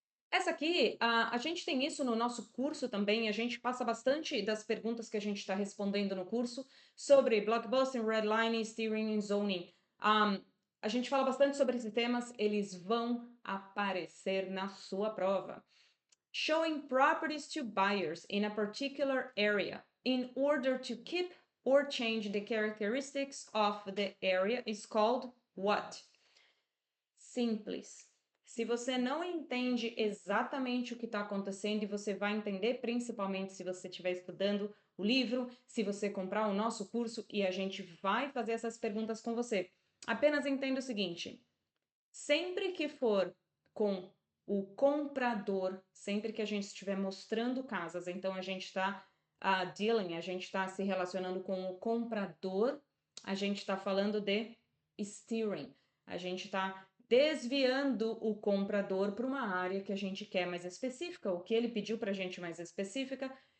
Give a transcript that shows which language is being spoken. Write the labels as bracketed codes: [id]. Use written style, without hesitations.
[pt] Essa aqui, a gente tem isso no nosso curso também, a gente passa bastante das perguntas que a gente está respondendo no curso sobre blockbusting, redlining, steering e zoning. A gente fala bastante sobre esses temas, eles vão aparecer na sua prova. [en] Showing properties to buyers in a particular area in order to keep or change the characteristics of the area is called what? [pt] Simples. Se você não entende exatamente o que está acontecendo, e você vai entender principalmente se você estiver estudando o livro, se você comprar o nosso curso e a gente vai fazer essas perguntas com você. Apenas entenda o seguinte: sempre que for com o comprador, sempre que a gente estiver mostrando casas, então a gente está dealing, a gente está se relacionando com o comprador, a gente está falando de steering, a gente está desviando o comprador para uma área que a gente quer mais específica, o que ele pediu para a gente mais específica.